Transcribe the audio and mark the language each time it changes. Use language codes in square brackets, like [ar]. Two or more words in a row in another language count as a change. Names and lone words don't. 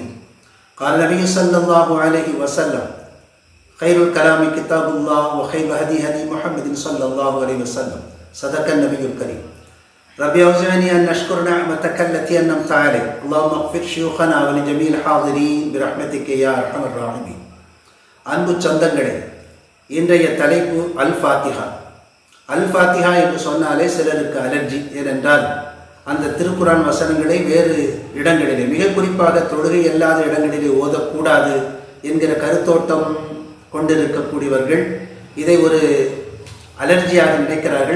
[ar] قال النبي صلى الله عليه وسلم: خير الكلام كتاب الله وخير هدي هدي محمد صلى الله عليه وسلم. صدق النبي الكريم. ربي أوزعني أن نشكر نعمتك التي أنعمت علي. اللهم اغفر شيوخنا ولجميع الحاضرين برحمتك يا أرحم الراحمين. [ta] அன்பு சொந்தங்களே, இன்றைய தலைப்பு அல் ஃபாத்திஹா. அல் ஃபாத்திஹா என்று சொன்னாலே சிலருக்கு அலர்ஜி. ஏனென்றால் அந்த திருக்குரான் வசனங்களை வேறு இடங்களிலே, மிக குறிப்பாக தொழுகை அல்லாத இடங்களிலே ஓதக்கூடாது என்கிற கருத்தோட்டம் கொண்டிருக்கக்கூடியவர்கள் இதை ஒரு அலர்ஜியாக நினைக்கிறார்கள்.